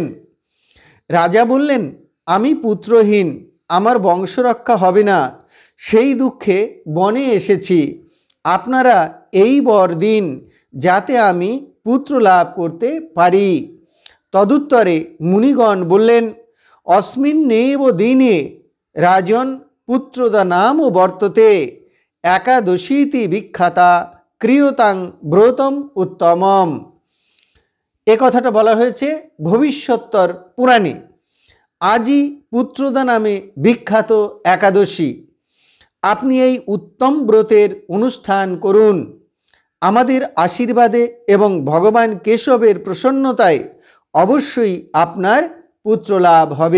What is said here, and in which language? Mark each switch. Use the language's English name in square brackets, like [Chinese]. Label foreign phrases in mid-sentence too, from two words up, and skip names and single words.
[Bangla] রাজা বললেন, আমি পুত্রহীন, আমার বংশরক্ষা হবে না, সেই দুঃখে বনে এসেছি। আপনারা এই বর দিন যাতে আমি পুত্র লাভ করতে পারি। তদুত্তরে মুনিগণ বললেন, [Sanskrit] अस्मिन्नेव दिने राजन पुत्रदा नाम वर्तते एकादशीति विख्याता क्रियतां व्रतम उत्तमम। [Bangla] এ কথাটা বলা হয়েছে ভবিষ্যোত্তর পুরাণে। আজই পুত্রদা নামে বিখ্যাত একাদশী। আপনি এই উত্তম ব্রতের অনুষ্ঠান করুন। আমাদের আশীর্বাদে এবং ভগবান কেশবের প্রসন্নতায় অবশ্যই আপনার পুত্রলাভ হবে।